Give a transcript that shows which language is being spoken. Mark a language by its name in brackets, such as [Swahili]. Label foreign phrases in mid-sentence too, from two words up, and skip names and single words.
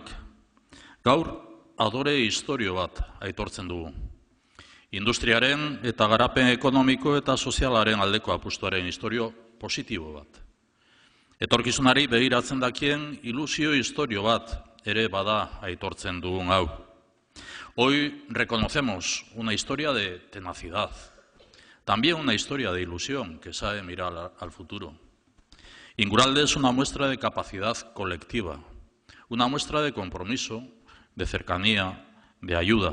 [Basque] Gaur adore historio bat aitortzen dugu. Industriaren eta garapen ekonomiko eta sozialaren aldeko apustuaren historio positibo bat. Etorkizunari begiratzen dakien ilusio historio bat ere bada aitortzen dugun hau. [Spanish] Hoy reconocemos una historia de tenacidad, también una historia de ilusión que sabe mirar al futuro. Inguralde es una muestra de capacidad colectiva, una muestra de compromiso, de cercanía, de ayuda.